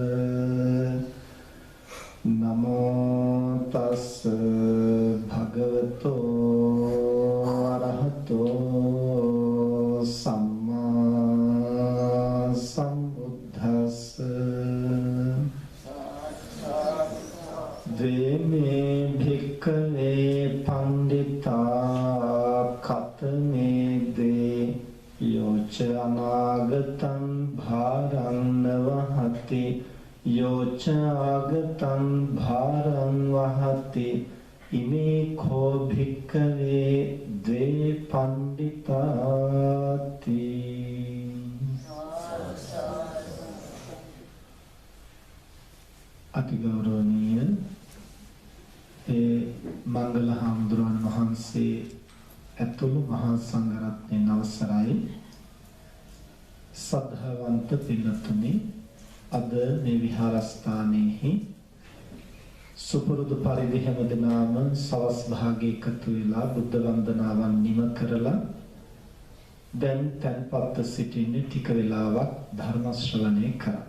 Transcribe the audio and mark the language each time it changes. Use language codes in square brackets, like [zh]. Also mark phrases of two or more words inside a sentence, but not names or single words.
[pi] नमो तस् भगवतो अरहतो सम्मा सम्बुद्धस्स। द्वेमे भिक्खवे पंडिता कतमे द्वे योच अनागतं भारं न वहति योच आगतं भारं वहति इमे को भिक्खवे द्वे पंडिताति। [si] අතිගෞරවනීය මංගල हाමුදුරුවන් වහන්සේ ඇතුළු මහා සංඝරත්නයේ අවසරයි සද්ධාවන්ත පින්වත්නි අද මේ විහාරස්ථානයේහි සුපුරුදු පරිදි හැමදෙනාම සවස් භාගයේ එකතු වෙලා බුද්ධ වන්දනාවන් නිම කරලා දැන් තැන්පත්ව සිටින්නේ ටික වෙලාවක් ධර්ම ශ්‍රවණය කරා.